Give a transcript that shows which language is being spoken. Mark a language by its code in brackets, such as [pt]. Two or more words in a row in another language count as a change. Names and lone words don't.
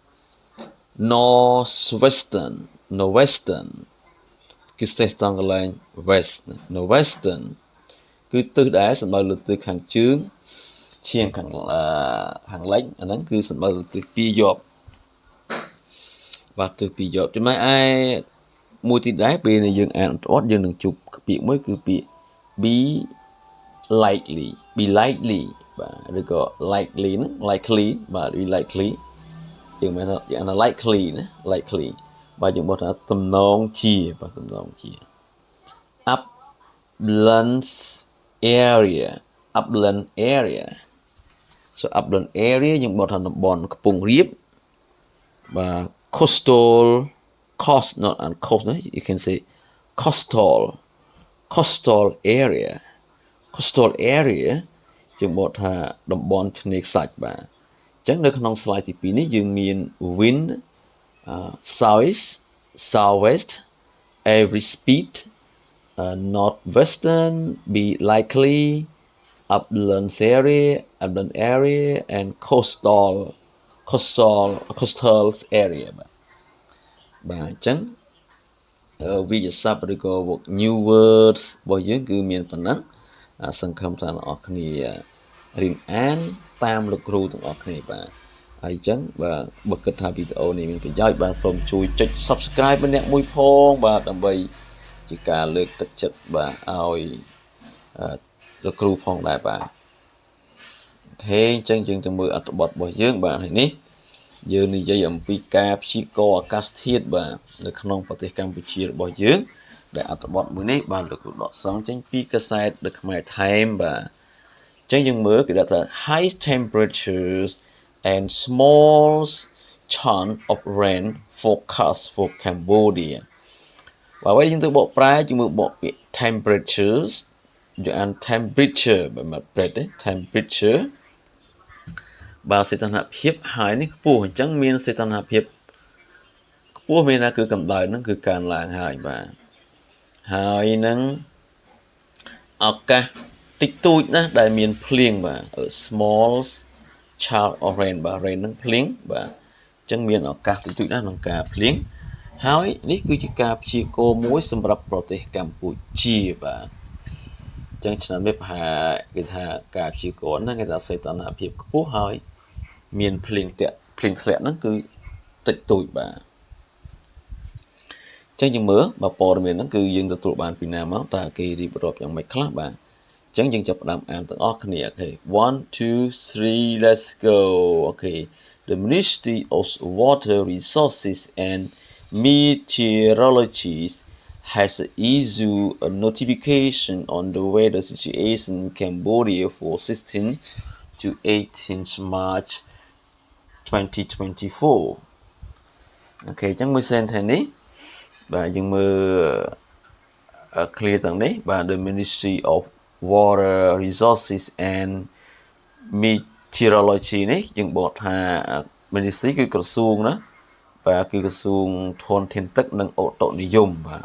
[km] Northwestern គឺ stress តង់កន្លែង west Northwestern គឺទិសដែរសំដៅលើទិសខាងជើងឈៀងខាងលិចអាហ្នឹងគឺសំដៅលើទិស2យប់ បាទទិស2យប់ចំណែកឯមួយទៀតដែរពេលដែលយើងអានអត់យើងនឹងជួបពាក្យមួយគឺពាក្យ be likely បាទឬក៏ likely ហ្នឹង likely បាទ be likely យើងមានថាយ៉ាងណា likely ណា likely បាទយើងបោះថាទំនងជាបាទទំនងជា [en] Upland area so Upland area [km] យើងបោះថាតំបន់ខ្ពង់រាបបាទ [en] coast not on coast ណា you can say coastal area [km] យើងបកថាតំបន់ឆ្នេរខ្សាច់បាទអញ្ចឹងនៅក្នុង slide ទី2នេះយើងមាន [en] wind southwest every speed Northwestern be likely Upland area and coastal [km] area បាទអញ្ចឹងវិទ្យាស័ព្ទឬក៏ [en] new words [km] របស់យើងគឺមានប៉ុណ្ណឹងសង្ឃឹមថាអ្នកនរគ្នារៀនអានតាមលោកគ្រូទាំងអស់គ្នាបាទហើយអញ្ចឹងបាទបើគិតថាវីដេអូនេះមានប្រយោជន៍បាទសូមជួយចុច Subscribe ម្នាក់មួយផងបាទដើម្បីជា ការលើកទឹកចិត្តបាទឲ្យលោកគ្រូផងដែរបាទអូខេអញ្ចឹងយើងទៅមើលអត្ថបទរបស់យើងបាទហើយនេះយើងនិយាយអំពីការព្យាករណ៍អាកាសធាតុបាទនៅក្នុងប្រទេសកម្ពុជារបស់យើងដែលអត្ថបទមួយនេះបានលោកគ្រូដកស្រង់ចេញពីកាសែត The Khmer Times បាទ អញ្ចឹងយើងមើលគេថា [en] high temperatures and small chance of rain forecast for Cambodia [km] បាទហើយយើងទៅបកប្រែយើងមើលបកពាក្យ temperatures យើងអាន temperature បាទមកប្រែ ទេ temperature បាទសីតុណ្ហភាពហើយនេះខ្ពស់អញ្ចឹងមានសីតុណ្ហភាពខ្ពស់មានថាគឺកម្ដៅហ្នឹងគឺកើនឡើងហើយបាទ ហើយនឹងឱកាសតិចតួចណាស់ដែលមានភ្លៀងបាទ [en] small chance of rain [km] បាទ rain ហ្នឹងភ្លៀងបាទអញ្ចឹងមានឱកាសតិចតួចណាស់ក្នុងការភ្លៀងហើយនេះគឺជាការព្យាករណ៍មួយសម្រាប់ប្រទេសកម្ពុជាបាទអញ្ចឹងឆ្នាំនេះប្រហែលគេថាការព្យាករណ៍ហ្នឹងគេថាសីតុណ្ហភាពខ្ពស់ហើយមានភ្លៀងធ្លាក់ហ្នឹងគឺតិចតួចបាទ អញ្ចឹងយើងមើលបើព័ត៌មានហ្នឹងគឺយើងទទួលបានពីណាមកតើគេរៀបរាប់យ៉ាងម៉េចខ្លះបាទអញ្ចឹងយើងចាប់ផ្ដើមអានទាំងអស់គ្នាអូខេ [en] 1 2 3 let's go អូខេ The Ministry of Water Resources and Meteorology has issued a notification on the weather situation in Cambodia for 16 to 18 March [km] 2024 okay អញ្ចឹងមួយ sentence នេះបាទយើងមើល clear ទាំងនេះបាទ The Ministry of Water Resources and Meteorology នេះយើងបកថា Ministry គឺក្រសួងណាបាទគឺក្រសួងធនធានទឹកនិងអូតុនិយមបាទ